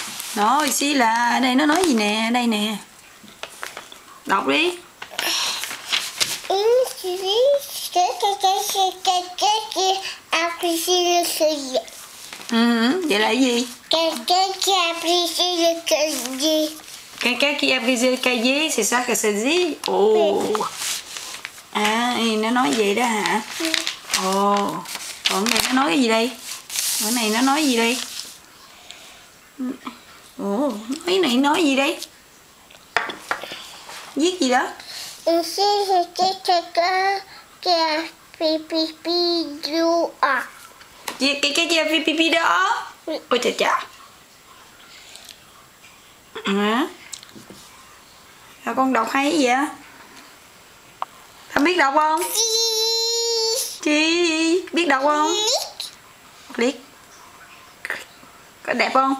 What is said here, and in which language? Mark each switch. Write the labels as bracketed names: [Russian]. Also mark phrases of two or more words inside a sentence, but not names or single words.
[Vietnamese] Nói xí là đây nó nói gì nè, đây nè. Đọc đi. Vậy là cái gì? [French] Quelqu'un qui a brisé le cahier, c'est ça que ça dit? Oh. À, [Vietnamese] nó nói vậy đó hả? Ồ. Còn cái này nó nói cái gì đây? Cái này nó nói gì đây? Ồ, cái này nói gì đây? Viết gì đó? [French] Ici, c'était quelqu'un qui a fait pipi dehors. [Vietnamese] Cái kia phi pi đó. Ôi chà chà. Hả? Rồi con đọc hay vậy? Con biết đọc không? Chị biết đọc không? Click. Có đẹp không?